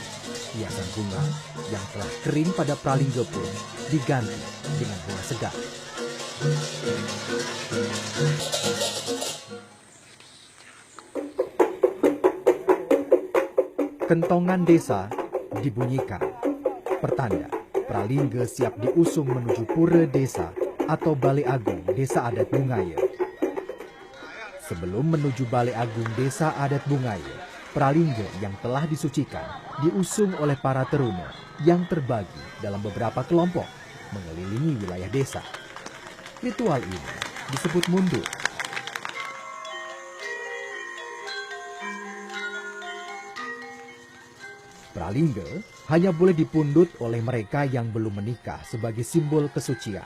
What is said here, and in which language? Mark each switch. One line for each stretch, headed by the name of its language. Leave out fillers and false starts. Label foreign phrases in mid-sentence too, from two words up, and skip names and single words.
Indonesian: Hiasan bunga yang telah kering pada pralingga pun diganti dengan bunga segar. Kentongan desa dibunyikan, pertanda pralingga siap diusung menuju pura desa atau Balai Agung Desa Adat Bungaya. Sebelum menuju Balai Agung Desa Adat Bungaya, pralingga yang telah disucikan diusung oleh para teruna yang terbagi dalam beberapa kelompok mengelilingi wilayah desa. Ritual ini disebut mundur. Pralingga hanya boleh dipundut oleh mereka yang belum menikah sebagai simbol kesucian.